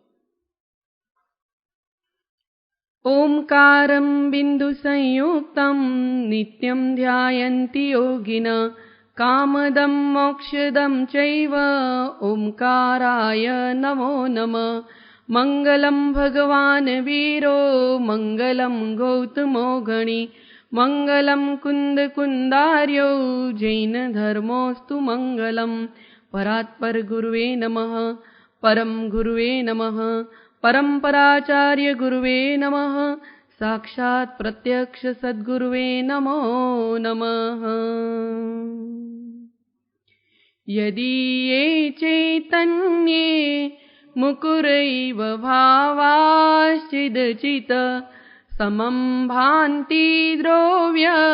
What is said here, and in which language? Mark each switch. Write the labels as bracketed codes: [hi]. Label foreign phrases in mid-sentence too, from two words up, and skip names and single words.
[sa] ઓમકારં બિંદુ સંયુક્તં નિત્યં ધ્યાયન્તિ યોગિન કામદં મોક્ષદં ચૈવ ઓમકારાય નમો નમઃ. મંગલં ભગવાન વીરો મંગલં ગૌતમો ગણી મંગલં કુંદ કુંદાર્યો જૈન ધર્મોસ્તુ મંગલમ. પરાત્પર ગુરુવે નમઃ. પરમ ગુરુવે નમઃ. परम्पराचार्य गुरुवे नमः. साक्षात् प्रत्यक्ष सद्गुरुवे नमो नमः. यदि ये चैतन्ये मुकुरैव भावाश्चिदचित् समं भान्ति द्रव्य